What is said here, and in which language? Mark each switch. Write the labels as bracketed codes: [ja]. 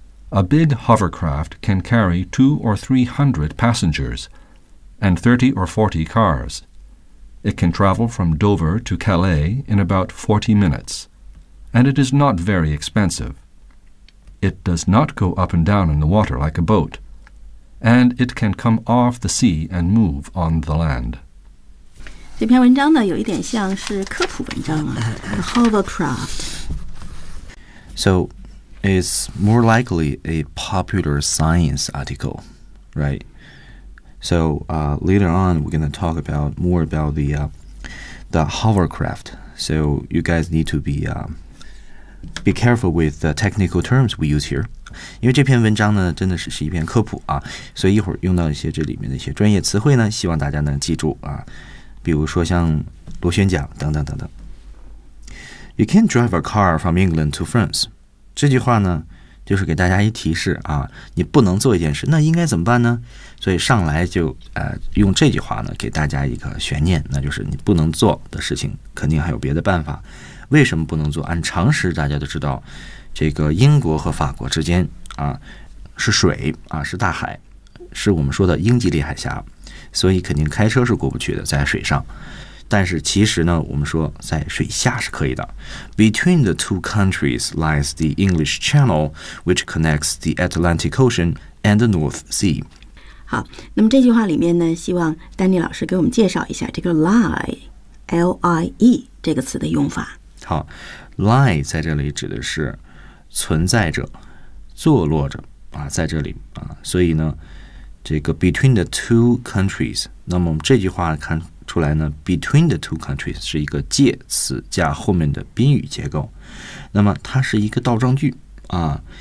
[en] A big hovercraft can carry 200 or 300 passengers and 30 or 40 cars. It can travel from Dover to Calais in about 40 minutes, and it is not very expensive. It does not go up and down in the water like a boat, and it can come off the sea and move on the land. [zh] 这篇文章呢，有一点像是科普文章啊。 [en] Hovercraft. So, it's more likely a popular science article, right? So, later on, we're going to talk about more about the hovercraft. So, you guys need to be careful with the technical terms we use here. [zh] 因为这篇文章呢，真的是一篇科普啊，所以一会儿用到一些这里面的一些专业词汇呢，希望大家能记住啊。比如说像螺旋桨等等等等。 [en] You can't drive a car from England to France. [zh] 这句话呢，就是给大家一提示啊，你不能做一件事，那应该怎么办呢？所以上来就用这句话呢，给大家一个悬念，那就是你不能做的事情，肯定还有别的办法。为什么不能做？按常识大家都知道，这个英国和法国之间啊是水啊是大海，是我们说的英吉利海峡。所以肯定开车是过不去的，在水上。但是其实呢，我们说在水下是可以的。 [en] Between the two countries lies the English Channel, which connects the Atlantic Ocean and the North Sea. [zh] 好，那么这句话里面呢，希望丹尼老师给我们介绍一下这个 lie 这个词的用法。好 ，lie 在这里指的是存在着、坐落着啊，在这里啊，所以呢。这个 [en] between the two countries， [zh] 那么这句话看出来呢 ，between the two countries 是一个介词加后面的宾语结构，那么它是一个倒装句啊。